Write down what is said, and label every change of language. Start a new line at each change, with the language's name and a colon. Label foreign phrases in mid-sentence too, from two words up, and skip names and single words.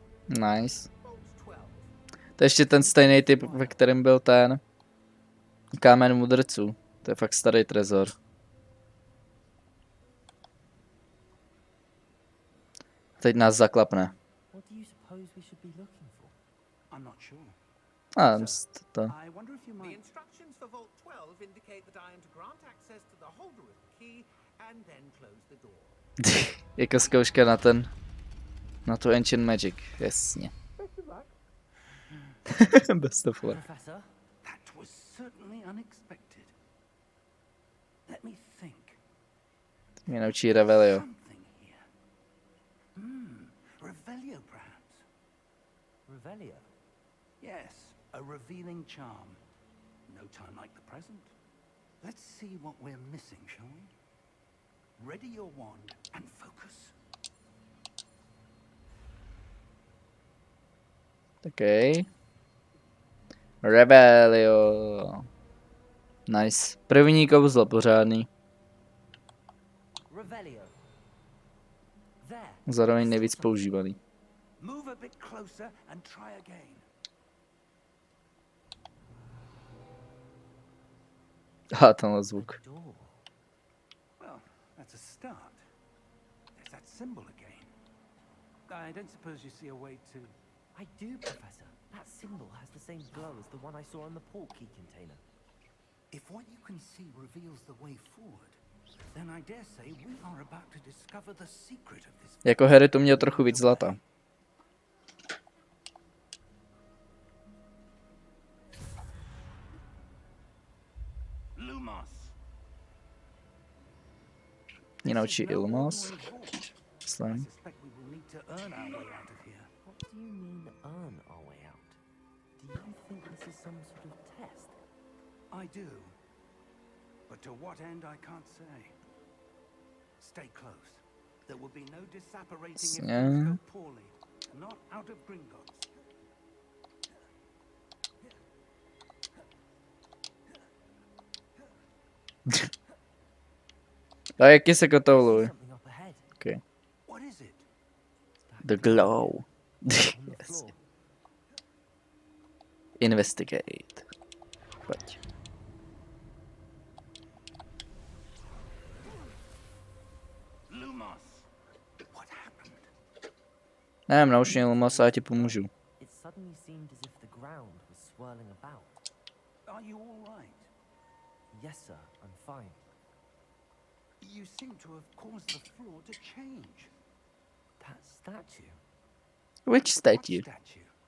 English: Nice.
Czech: To je ještě ten stejný typ, ve kterém byl ten kámen mudrců. To je fakt starý trezor. Teď nás zaklapne.
English: What do you suppose we should be looking for? I'm not sure.
Czech: To.
English: I wonder if you The might. instructions for Vault 12 indicate that I am to grant access to the holder of the key and then close the door.
Czech: Jako zkouška na tu Ancient Magic, jasně.
English: Best of luck. Professor? That was certainly unexpected. Let me think.
Czech: Mě naučí Revelio.
English: Something here. Revelio, perhaps. Revelio? Yes, a revealing charm. No time like the present. Let's see what we're missing, shall we? Ready your wand and focus. Okay. Revelio. Nice.
Czech: První kouzlo pořádný.
English: Revelio. There.
Czech: Zároveň nejvíc používaný.
English: Move a bit closer and try again.
Czech: A tenhle zvuk.
English: Door. Well, that's a start. There's that symbol again. I don't suppose you see a way to... I do, Professor. That symbol has the same glow as the one I saw in the port key container. If what you can see reveals the way forward, then I dare say we are about to discover the secret of this.
Czech: Jako Harry to měl trochu víc zlata.
English: Lumos.
Czech: Mě naučí
English: This is no Ilmos. ordinary vault. I
Czech: Myslím.
English: suspect we will need to earn our way out of here. What do you mean, earn our way out? Do you think this is some sort of test? I do. But to what end, I can't say. Stay close. There will be no disapparating if things Yeah. go poorly. Not out of Gringotts.
Czech: A jaký se kotouluj?
English: Something up ahead. Okay. What is it? The glow. On the Yes. floor. Investigate. Pojď. Lumos. What happened?
Czech: Nevím, nauč mě Ilmos a já ti pomůžu.
English: It suddenly seemed as if the ground was swirling about. Are you all right? Yes, sir. I'm fine. You seem to have caused the floor to change. That statue. Which What statue? statue?